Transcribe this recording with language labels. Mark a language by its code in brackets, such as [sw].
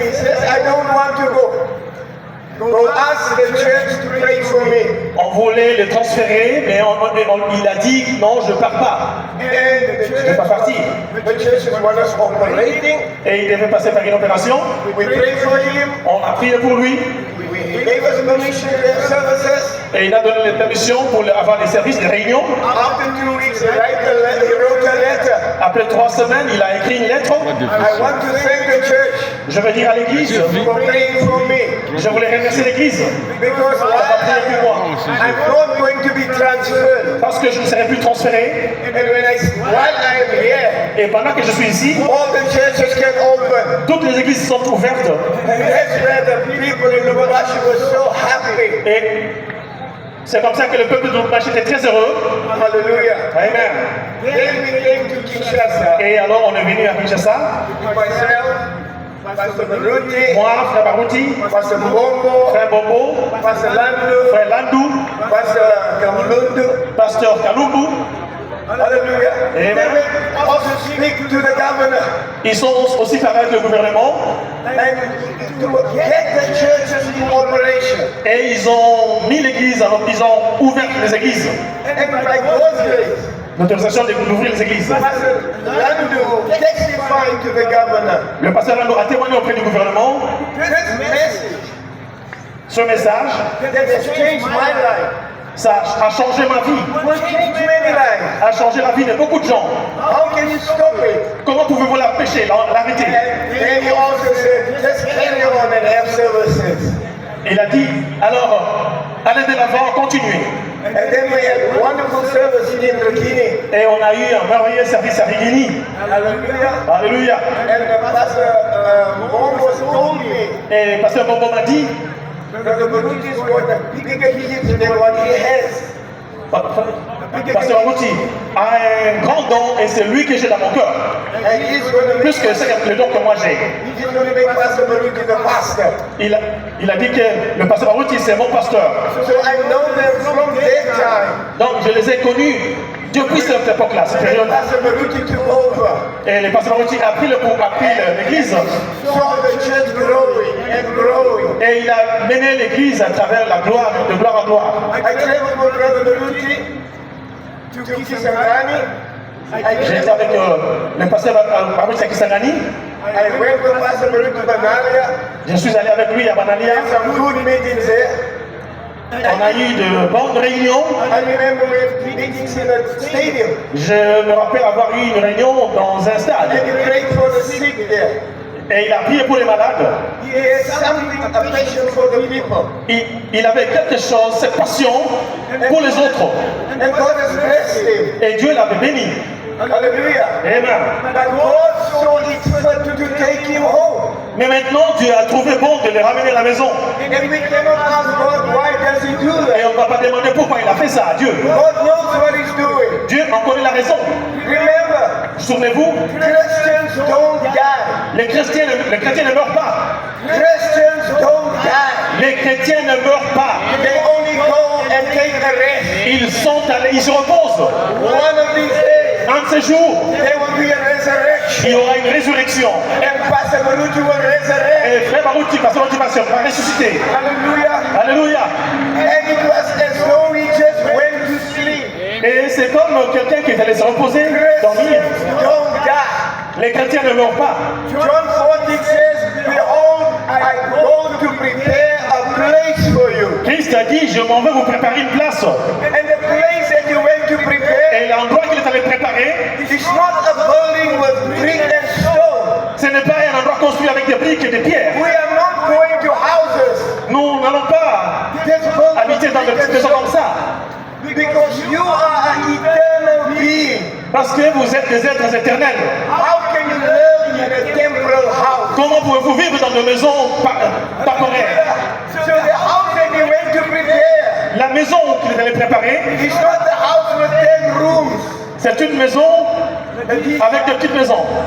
[en] He says, I don't want to go. Go ask the church to pray for me. [fr] On voulait le transférer, mais il a dit, non, je ne pars pas. [en] And the [fr] Je ne vais pas partir. [en] church was operating. [fr] Et il devait passer par une opération. [en] We prayed for him. [fr] On a prié pour lui. [en] He gave us permission to have services. [fr] Et il a donné les permissions pour avoir des services, des réunions. [en] After 2 weeks, he wrote a letter. [fr] Après 3 semaines, il a écrit une lettre. [en] I want to thank the church [fr] Je veux dire à l'église, [en] for praying for me. [fr] je voulais remercier l'église. [en] Because I'm not going to be transferred. [fr] Parce que je ne serai plus transféré. [en] And while I'm here, [fr] Et pendant que je suis ici, [en] all the churches can open. [fr] toutes les églises sont ouvertes. [en] And that's where the people in Lubumbashi were so happy. [fr] Et c'est comme ça que le peuple de Lubumbashi était très heureux. [en] Hallelujah. [fr] Amen. [en] Then we came to Kinshasa. [fr] Et alors on est venu à Kinshasa. [en] Myself, Pastor Baruti, [fr] Moi, frère Barouti, [en] Pastor Mbongo, [fr] frère Bobo, [en] Pastor Landu, [fr] frère Landou, [en] Pastor Kamulundu. [fr] pasteur Kalumbu. [en] Hallelujah. [fr] Amen. [en] Then we also speak to the governor. [fr] Ils sont aussi parlé avec le gouvernement. [en] And to get the churches in operation. [fr] Et ils ont mis l'église, alors ils ont ouvert les églises. [en] And like those days, [fr] L'autorisation d'ouvrir les églises. [en] Pastor Landu testified to the governor. [fr] Le pasteur Landou a témoigné auprès du gouvernement. [en] This message [fr] Ce message, [en] that has changed my life, [fr] ça a changé ma vie, [en] will change many lives. [fr] a changé la vie de beaucoup de gens. [en] How can you stop it? [fr] Comment pouvez-vous l'arrêter? [en] And then he also said, just carry on and have services. [fr] Il a dit, alors, allez de l'avant, continuez. [en] And then we had wonderful service in Bikini. [fr] Et on a eu un merveilleux service à Rigini. [en] Hallelujah. [fr] Alléluia. [en] And the pastor Mbongo told me [fr] Et pasteur Bobo m'a dit, [en] that the Barutis got a bigger gift than what he has. [fr] pasteur Barouti a un grand don et c'est lui que j'ai dans mon cœur. [en] And he's going to [fr] Plus que c'est le don que moi j'ai. [en] he's going to make Pastor Baruti the pastor. [fr] Il a dit que le pasteur Barouti c'est mon pasteur. [en] So I know them from that time. [fr] Donc je les ai connus depuis cette époque-là, cette [en] And [fr] période. [en] Pastor Baruti took over. [fr] Et le pasteur Barouti a pris l'église. [en] Saw the church growing and growing. [fr] Et il a mené l'église à travers la gloire, de gloire en gloire. [en] I traveled with Brother Baruti to Kisangani. [fr] J'ai été avec le pasteur Barouti à Kisangani. [en] I went with Pastor Baruti to Banalia. [fr] Je suis allé avec lui à Banalia. [en] Had some good meetings there. [fr] On a eu de bonnes réunions. [en] I remember we had meetings in a stadium. [fr] Je me rappelle avoir eu une réunion dans un stade. [en] And he prayed for the sick there. [fr] Et il a prié pour les malades. [en] He had something, a passion for the people. [fr] Il avait quelque chose, cette passion pour les autres. [en] And God has blessed him. [fr] Et Dieu l'avait béni. [en] Hallelujah. [fr] Amen. [en] But God saw it fit to take him home. [fr] Mais maintenant, Dieu a trouvé bon de les ramener à la maison. [en] And we cannot ask God, why does he do [fr] Et [en] that? [fr] on ne va pas demander pourquoi il a fait ça à Dieu. [en] God knows what he's doing. [fr] Dieu en connaît la raison. [en] Remember, [fr] Souvenez-vous, [en] Christians don't die. [fr] les chrétiens ne meurent pas. [en] Christians don't die. [fr] Les chrétiens ne meurent pas. [en] They only go and take a rest. [fr] Ils se reposent. [en] One of these days, [fr] Un de ces jours, [en] there will be a resurrection. [fr] il y aura une résurrection. [en] And Pastor Baruti will resurrect. [fr] Et frère Barouti, pasteur Barouti va ressusciter. [en] Hallelujah. [fr] Alléluia. [en] And it was as though he just went to sleep. [fr] Et c'est comme quelqu'un qui est allé se reposer, dormir. [en] Don't die. [fr] Les chrétiens ne meurent pas. [en] John 14 says, behold, I go to prepare a place for you. [fr] Christ a dit, je m'en vais vous préparer une place. [en] And the place that you went to prepare [fr] Et l'endroit qu'il est allé préparer, [en] is not a building with brick and stone. [fr] ce n'est pas un endroit construit avec des briques et des pierres. [en] We are not going to houses. [fr] Nous n'allons pas habiter dans des petites maisons comme ça. [en] Because you are an eternal being. [fr] Parce que vous êtes des êtres éternels. [en] How can you live in a temporal house? [fr] Comment pouvez-vous vivre dans des maisons temporaires? [en] So the house that you went to prepare [fr] La maison qu'il est allé préparer, [en] is not the house with 10 rooms. [fr] c'est une maison avec des petites maisons.